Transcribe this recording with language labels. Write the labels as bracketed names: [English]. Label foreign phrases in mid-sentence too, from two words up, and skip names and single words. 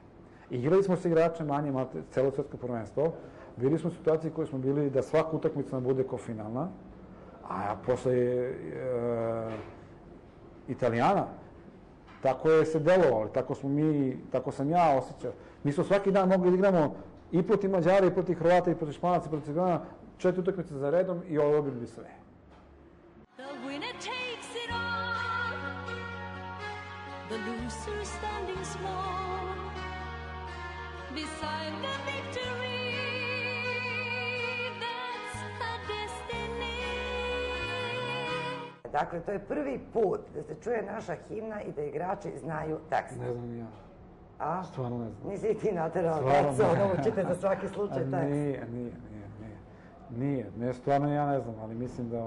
[Serbian] Igrali smo s igrače manje celog svetskog prvenstva, bili smo u situaciji koji smo bili da svaka utakmica nam bude kao finalna, a posle Italijana, tako je se delovalo, tako sam ja osjećao. Mi smo svaki dan mogli da igramo i protiv Mađara, i protiv Hrvata, i protiv Španaca, i protiv Cigana, 4 utakmice za redom i dobili bi sve. [English] The winner takes it all, the loser standing small beside the victory. That's her destiny. [Serbian] Dakle, to je prvi put da se čuje naša himna i da igrači znaju tekst. Ne znam ni ja. A? Stvarno ne znam. Nisi ti naterao decu, učite za svaki slučaj tekst. Nije, stvarno ja ne znam, ali mislim da...